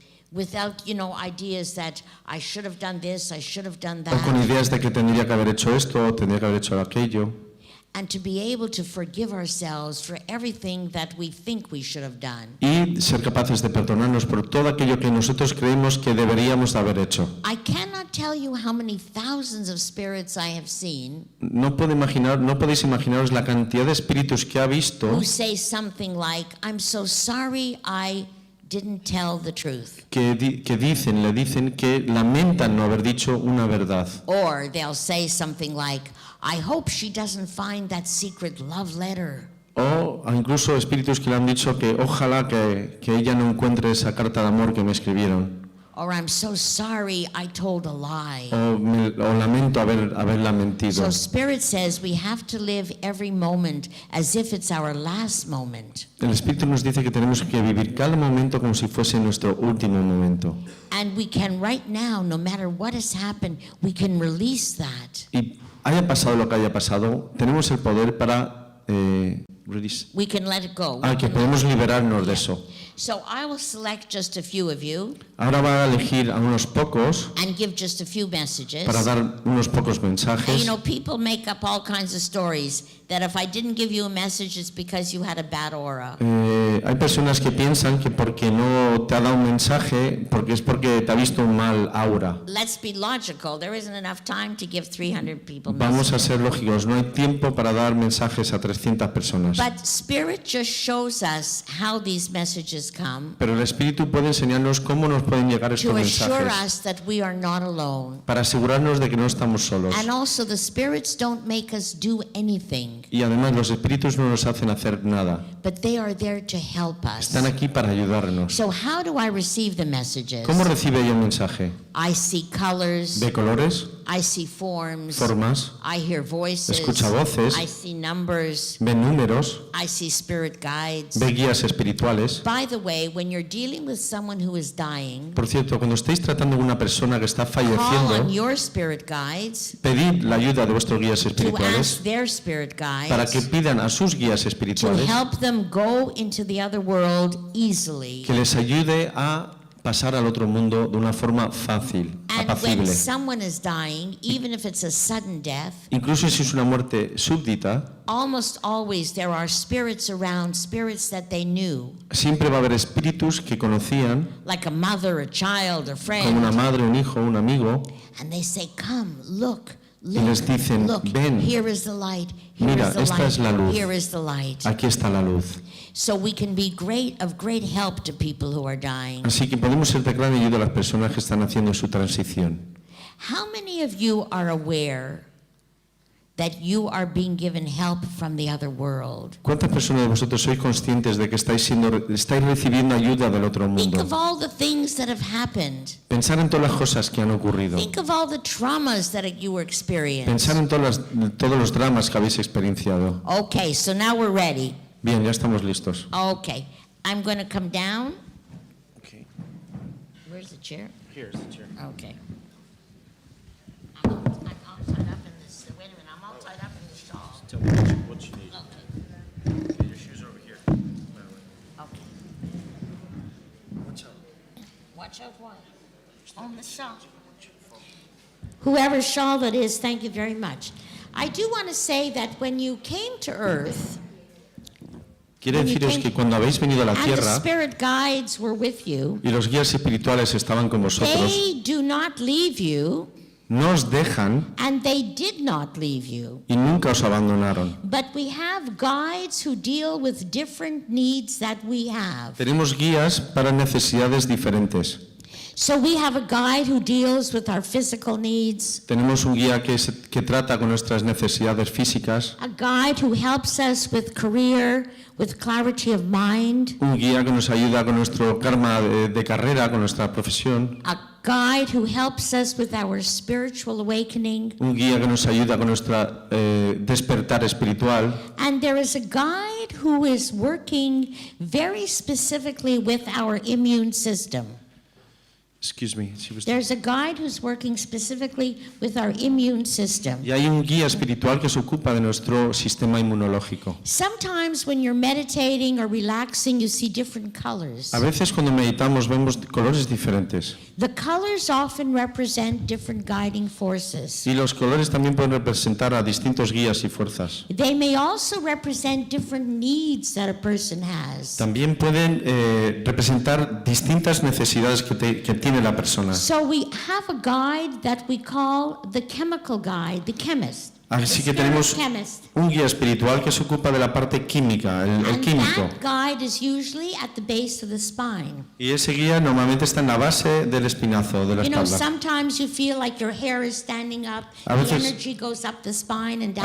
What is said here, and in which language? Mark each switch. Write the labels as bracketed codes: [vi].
[en] Without, ideas that I should have done this, I should have done [es] o con [en] that. [es] ideas de que tendría que haber hecho esto o tendría que haber hecho aquello. [en] And to be able to forgive ourselves for everything that we think we should have done. [es] Y ser capaces de perdonarnos por todo aquello que nosotros creemos que deberíamos de haber hecho. [en] I cannot tell you how many thousands of spirits I have seen [es] No podéis imaginaros la cantidad de espíritus que ha visto [en] who say something like, I'm so sorry I didn't tell the truth. [es] que le dicen que lamentan no haber dicho una verdad. [en] Or they'll say something like, I hope she doesn't find that secret love letter. [es] O incluso espíritus que le han dicho que ojalá que ella no encuentre esa carta de amor que me escribieron. [en] Or I'm so sorry I told a lie. [es] O lamento haberla mentido. [en] So Spirit says we have to live every moment as if it's our last moment. [es] El Espíritu nos dice que tenemos que vivir cada momento como si fuese nuestro último momento. [en] And we can right now, no matter what has happened, we can release that. [es] Y haya pasado lo que haya pasado, tenemos el poder para [en] We can let it go. [es] que podemos liberarnos de eso. [en] So I will select just a few of you [es] Ahora va a elegir a unos pocos [en] and give just a few messages. [es] para dar unos pocos mensajes. [en] People make up all kinds of stories. that if I didn't give you a message, it's because you had a bad aura. [es] Hay personas que piensan que porque no te ha dado un mensaje, porque es porque te ha visto un mal aura. [en] Let's be logical. There isn't enough time to give 300 people [es] Vamos a [en] messages. [es] ser lógicos, no hay tiempo para dar mensajes a 300 personas. [en] But Spirit just shows us how these messages come [es] Pero el Espíritu puede enseñarnos cómo nos pueden llegar estos [en] to assure [es] mensajes, [en] us that we are not alone. [es] para asegurarnos de que no estamos solos. [en] And also the spirits don't make us do anything, [es] Y además los espíritus no nos hacen hacer nada, [en] but they are there to help us. [es] están aquí para ayudarnos. [en] So how do I receive the messages? [es] ¿Cómo recibe ella el mensaje? [en] I see colors, [es] ¿Ve colores? [en] I see forms, [es] ¿Formas? [en] I hear voices, [es] Escucha voces. [en] I see numbers, [es] ¿Ve números? [en] I see spirit guides. [es] ¿Ve guías espirituales? [en] By the way, when you're dealing with someone who is dying, [es] Por cierto, cuando estéis tratando con una persona que está [en] call on [es] falleciendo, [en] your spirit guides [es] pedid la ayuda de vuestros guías [en] to [es] espirituales [en] ask their spirit [es] para que [en] guides [es] pidan a sus guías [en] to [es] espirituales [en] help them go into the other world easily. [es] que les ayude a pasar al otro mundo de una forma fácil, [en] And when [es] apacible. [en] someone is dying, even if it's a sudden death, [es] Incluso si es una muerte súbdita, [en] almost always there are spirits around, spirits that they knew, [es] siempre va a haber espíritus que conocían, [en] like a mother, a child, a [es] como una [en] friend, [es] madre, un hijo, un amigo, [en] and they say, come, look, [es] y les dicen, [en] look, [es] ven, [en] here is the light, here [es] mira, [en] is the [es] esta es la [en] light, [es] luz. [en] here is the light. [es] aquí está la luz. [en] So we can be of great help to people who are dying. [es] Así que podemos ser de gran ayuda a las personas que están haciendo su transición. [en] How many of you are aware that you are being given help from the other world? [es] ¿Cuántas personas de vosotros sois conscientes de que estáis recibiendo ayuda del otro [en] Think [es] mundo? [en] of all the things that have happened. [es] Pensar en todas las cosas que han ocurrido. [en] Think of all the traumas that you experienced. [es] Pensar en todos los dramas que habéis experienciado. [en] Okay, so now we're ready. [es] Bien, ya estamos listos. [en] Okay, I'm going to come down. Where's the chair? Here's the chair. Okay. I'm all tied up in this. Wait a minute, I'm all tied up in this shawl. Tell me what you need. Okay. Your shoes are over here. Okay. Watch out. Watch out, what? On the shawl. Whoever shawl that is, thank you very much. I do want to say that when you came to Earth, [es] Quiere deciros que cuando habéis venido a la [en] and the [es] tierra [en] spirit guides were with you, [es] y los guías espirituales estaban con vosotros, [en] they do not leave you, [es] no os dejan [en] and they did not leave you. [es] y nunca os abandonaron. [en] But we have guides who deal with different needs that we have. [es] Tenemos guías para necesidades diferentes. [en] So we have a guide who deals with our physical needs, [es] Tenemos un guía que trata con nuestras necesidades físicas, [en] a guide who helps us with career, with clarity of mind, [es] un guía que nos ayuda con nuestro karma de carrera, con nuestra profesión, [en] a guide who helps us with our spiritual awakening, [es] un guía que nos ayuda con nuestro despertar espiritual, [en] and there is a guide who is working very specifically with our immune system. There's a guide who's working specifically with our immune system. [es] Y hay un guía espiritual que se ocupa de nuestro sistema inmunológico. [en] Sometimes when you're meditating or relaxing, you see different colors. [es] A veces cuando meditamos vemos colores diferentes. [en] The colors often represent different guiding forces. [es] Y los colores también pueden representar a distintos guías y fuerzas. [en] They may also represent different needs that a person has. [es] También pueden representar distintas necesidades que tiene la persona. [en] So we have a guide that we call the chemical guide, the chemist. [es] Así que tenemos un guía espiritual que se ocupa de la parte química, el químico. [en] And that guide is usually at the base of the spine. [es] Y ese guía normalmente está en la base del espinazo, de la [en] You know, [es] espalda. [en] sometimes you feel like your hair is standing up, [es] A [en] the [es] veces- [en] energy goes up the spine and down